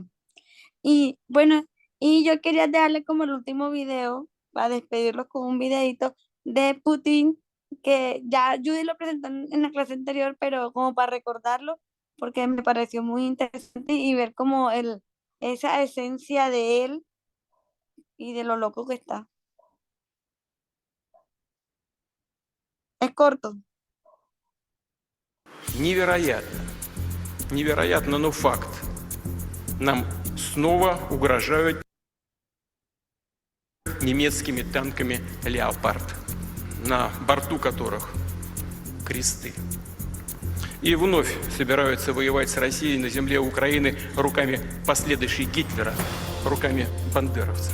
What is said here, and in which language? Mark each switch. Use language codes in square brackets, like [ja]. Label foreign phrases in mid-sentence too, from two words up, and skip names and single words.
[es] Y bueno, y yo quería darle como el último video, para despedirlos con un videito de Putin, que ya Judy lo presentó en la clase anterior, pero como para recordarlo, porque me pareció muy interesante y ver como esa esencia de él y de lo loco que está. Es corto. [ru] Невероятно. Невероятно, но факт. Нам снова угрожают немецкими танками «Леопард», на борту которых кресты. И вновь собираются воевать с Россией на земле Украины руками последующей Гитлера, руками бандеровцев.